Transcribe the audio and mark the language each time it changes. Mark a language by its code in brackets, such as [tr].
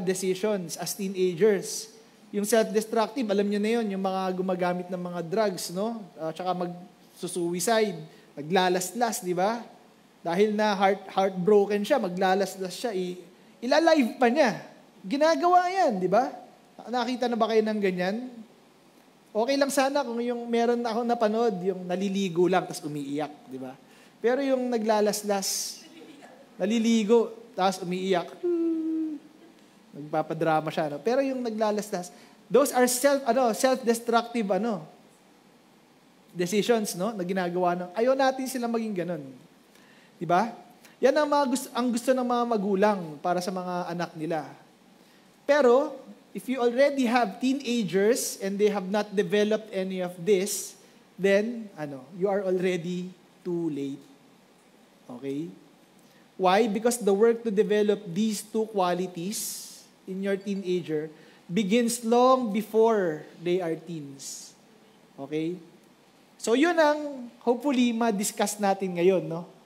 [en] Decisions as teenagers. [tl] Yung self-destructive, alam nyo na yun, yung mga gumagamit ng mga drugs, no? Tsaka mag-suicide, naglalaslas, di ba? Dahil na heartbroken siya, maglalaslas siya, ilalive pa niya. Ginagawa yan, di ba? Nakita na ba kayo ng ganyan? Okay lang sana kung yung meron akong napanood, yung naliligo lang, tapos umiiyak, di ba? Pero yung naglalaslas, naliligo, tapos umiiyak, nagpapadrama siya, no? Pero yung naglalaslas, [en] those are self-destructive, decisions, [tl] no? Na ginagawa ng, ayaw natin sila maging ganun. Di ba? Yan ang gusto ng mga magulang para sa mga anak nila. [en] Pero, if you already have teenagers and they have not developed any of this, then, you are already too late. Okay? Why? Because the work to develop these two qualities in your teenager begins long before they are teens. Okay? [tl] So, yun ang hopefully ma-discuss natin ngayon, no?